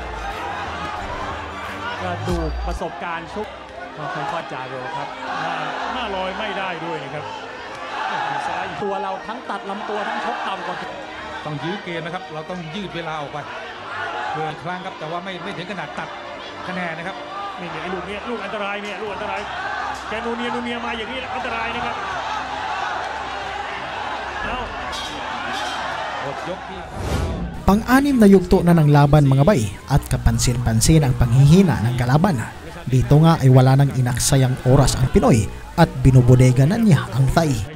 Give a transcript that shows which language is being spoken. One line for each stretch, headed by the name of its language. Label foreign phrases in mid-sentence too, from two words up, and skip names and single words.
Thai: กระดูกประสบการณ์ชุกมาค่อยๆจาโรครับหน้าลอยไม่ได้ด้วยนะครับซ้ายตัวเราทั้งตัดลำตัวทั้งชกต่ำกว่า ต้องยื้อเกมนะครับเราต้องยืดเวลาออกไปเพื่อครั้งครับแต่ว่าไม่ถึงขนาดตัดคะแนนนะครับ นี่ไอ้ลูกนี้ลูกอันตรายเนี่ยลูกอันตรายแกนูเนียมาอย่างนี้อันตรายนะครับ
Filipino: Pang-anim na yugto na ng laban mga bay at kapansin-pansin ang panghihina ng kalaban. Dito nga ay wala nang inaksayang oras ang Pinoy at binubodega na niya ang Thai.